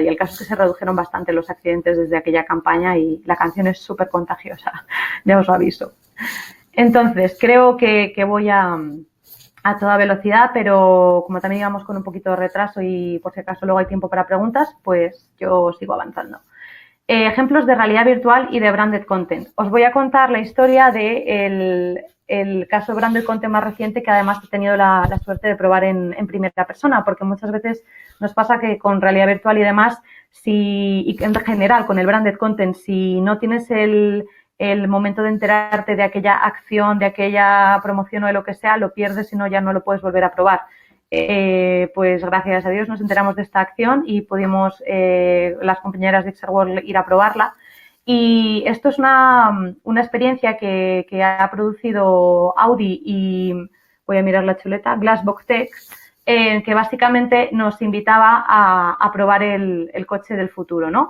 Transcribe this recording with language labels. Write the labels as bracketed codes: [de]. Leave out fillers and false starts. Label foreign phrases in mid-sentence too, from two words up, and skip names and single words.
[es] Y el caso es que se redujeron bastante los accidentes desde aquella campaña y la canción es súper contagiosa, ya os lo aviso. Entonces, creo que voy a toda velocidad, pero como también íbamos con un poquito de retraso y por si acaso luego hay tiempo para preguntas, pues yo sigo avanzando. Ejemplos de realidad virtual y de [en] branded content. [es] Os voy a contar la historia de el caso de [en] branded content [es] más reciente que además he tenido la suerte de probar en primera persona, porque muchas veces nos pasa que con realidad virtual y demás, y en general con el [en] branded content, [es] si no tienes el momento de enterarte de aquella acción, de aquella promoción o de lo que sea, lo pierdes y ya no lo puedes volver a probar. Pues gracias a Dios nos enteramos de esta acción y pudimos las compañeras de Exerworld ir a probarla. Y esto es una experiencia que ha producido Audi y, voy a mirar la chuleta, Glassbox Tech, que básicamente nos invitaba a probar el coche del futuro, ¿no?